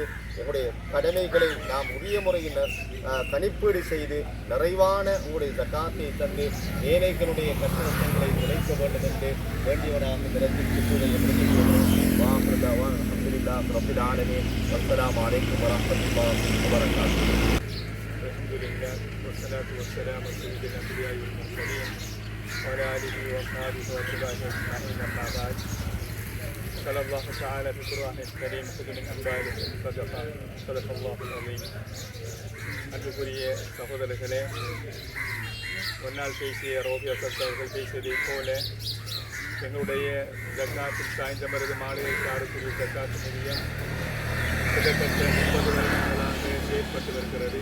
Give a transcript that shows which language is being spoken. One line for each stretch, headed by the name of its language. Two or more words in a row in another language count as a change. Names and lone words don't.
Tamil: எங்களுடைய கடமைகளை நாம் உரிய முறையில் கணிப்பீடு செய்து நிறைவான உங்களுடைய ஜகாத்தை தந்து ஏழைகளுடைய கட்டணங்களை உழைக்க வேண்டும் என்று வேண்டியவராக இந்த இடத்தில்
Arabic: الحمد لله رب العالمين. السلام عليكم ورحمة الله وبركاته. الحمد لله والصلاة والسلام على سيد الأنبياء والمرسلين وعلى آله وصحبه وسلم أجمعين. أما بعد. قال الله تعالى في القرآن الكريم خذ من أموالهم صدقة صدق الله العظيم.
Tamil: அன்புக்குரிய சகோதரர்களே, முன்னால் பேசிய ரோபியா சத் அவர்கள் பேசியதை போல எங்களுடைய ஜக்காத்தில் சாய்ந்தமருது மாளிகைக்காடுக்குரிய ஜக்காத்து நிதியம் கிட்டத்தட்ட 30 வருடங்களாக செயற்பட்டு வருகிறது.